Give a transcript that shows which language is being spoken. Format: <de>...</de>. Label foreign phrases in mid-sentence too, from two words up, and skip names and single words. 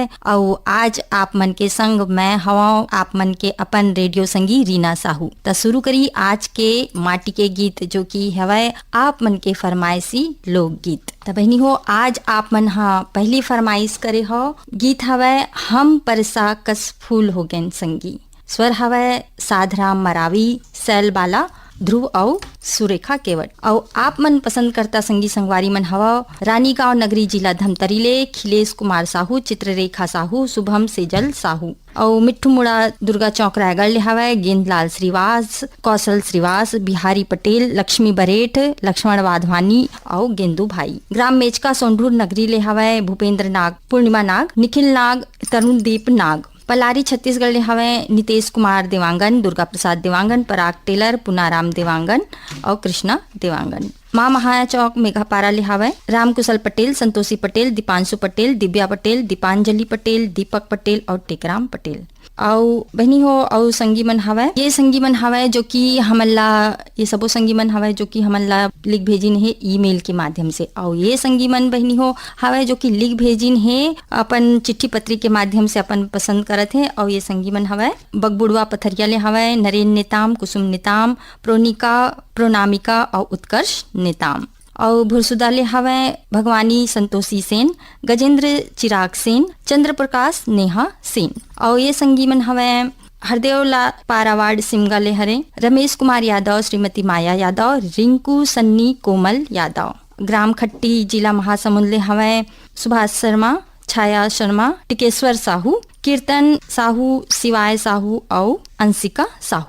<hne>और आज आप मन के संग मैं हवा आप मन के अपन रेडियो संगी रीना साहू। तो शुरू करी आज के माटी के गीत जो कि हवै आप मन के फरमाइशी लोकगीत। तो बहनी हो आज आप मन हा पहली फरमाइश करे हो गीत हवै हम परसा कस फूल हो गैन संगी। स्वर हवै साधराम मरावी, सैल बाला, ध्रुव और सुरेखा केवट। और आप मन पसंद करता संगी संगवारी मन हवा रानीगांव नगरी जिला धमतरीले खिलेश कुमार साहू, चित्ररेखा साहू, शुभम सेजल साहू। और मिट्ठू मुड़ा दुर्गा चौक रायगढ़ ले हवै गेंदलाल श्रीवास, कौशल श्रीवास, बिहारी पटेल, लक्ष्मी बरेठ, लक्ष्मण वाधवानी और गेंदू भाई। ग्राम मेचका सोंढूर नगरी ले हवै भूपेंद्र नाग, पूर्णिमा नाग, निखिल नाग, तरुणदीप नाग। पलारी छत्तीसगढ़ ले हवै नितेश कुमार देवांगन, दुर्गा प्रसाद देवांगन, पराग टेलर, पुनाराम देवांगन और कृष्णा देवांगन। माँ महाया चौक मेघापारा ले हवै रामकुशल पटेल, संतोषी पटेल, दीपांशु पटेल, दिव्या पटेल, दीपांजलि पटेल, दीपक पटेल और टेकराम पटेल। और बहनी हो और संगी मन हवै ये संगी मन हवै जो कि हमला ये सबो संगी मन हवै जो कि हमला लिख भेजिन है ईमेल के माध्यम से। और ये संगी मन बहनी हो हवै जो कि लिख भेजिन है अपन चिट्ठी पत्री के माध्यम से अपन पसंद करत है। और ये संगी मन हवै बगबुड़वा पथरिया ले हवै नरेन नेताम, कुसुम नेताम, प्रोनिका, प्रोनामिका और उत्कर्ष नेताम। और भुरसुदा ले हवै भगवानी संतोषी सेन, गजेंद्र चिराग सेन, चंद्र प्रकाश नेहा सेन। और ये संगी मन हवै हरदेवला पारावाड़ सिमगा ले हरे रमेश कुमार यादव, श्रीमती माया यादव, रिंकू सन्नी कोमल यादव। ग्राम खट्टी जिला महासमुंद ले हवै सुभाष शर्मा, छाया शर्मा, टिकेश्वर साहू, कीर्तन साहू, शिवाय साहू और अंशिका साहू।</hne>